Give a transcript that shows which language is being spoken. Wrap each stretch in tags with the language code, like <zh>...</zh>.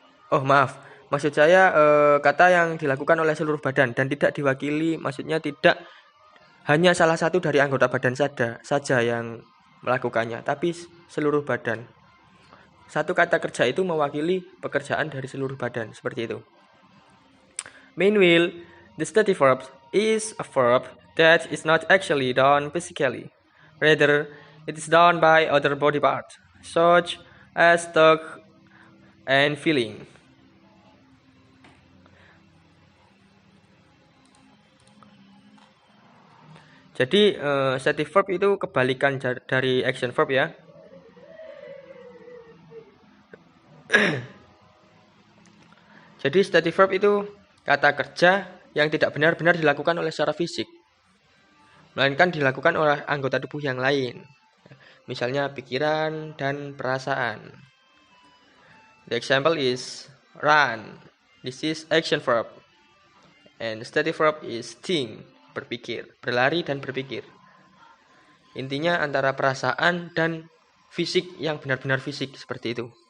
<id>Oh maaf, maksud saya kata yang dilakukan oleh seluruh badan dan tidak diwakili, maksudnya tidak hanya salah satu dari anggota badan saja yang melakukannya, tapi seluruh badan. Satu kata kerja itu mewakili pekerjaan dari seluruh badan, seperti itu.</id> <en>Meanwhile, the stative verb is a verb that is not actually done physically. Rather, it is done by other body parts, such as talk and feeling.</en> <id>Jadi stative verb itu kebalikan dari action verb ya. Jadi stative verb itu kata kerja yang tidak benar-benar dilakukan oleh secara fisik, melainkan dilakukan oleh anggota tubuh yang lain. Misalnya pikiran dan perasaan.</id> <en>The example is run. This is action verb. And stative verb is think.</en> <id>Berpikir, berlari dan berpikir. Intinya antara perasaan dan fisik yang benar-benar fisik, seperti itu.</id>